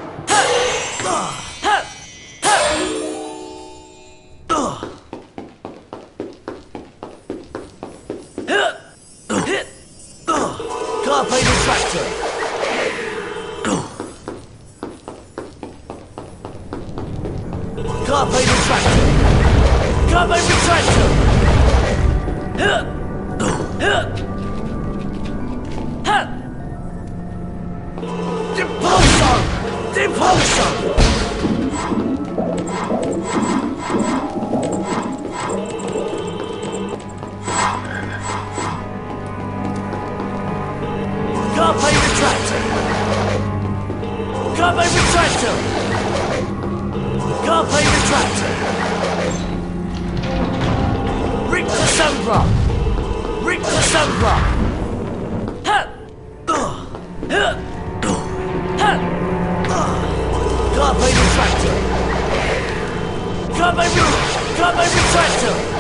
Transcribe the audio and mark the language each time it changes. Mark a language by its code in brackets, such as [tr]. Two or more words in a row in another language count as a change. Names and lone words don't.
[la] Carpe Retractum! Carpe Retractum! Carpe Retractum! [en] Depart zone! Depart zone! [la] Carpe Retractum! Carpe Retractum! Carpe Retractum! Rekt-a-sembra! Rekt-a-sembra! Ha! Ha! Carpe Retractum! Carpe Retractum!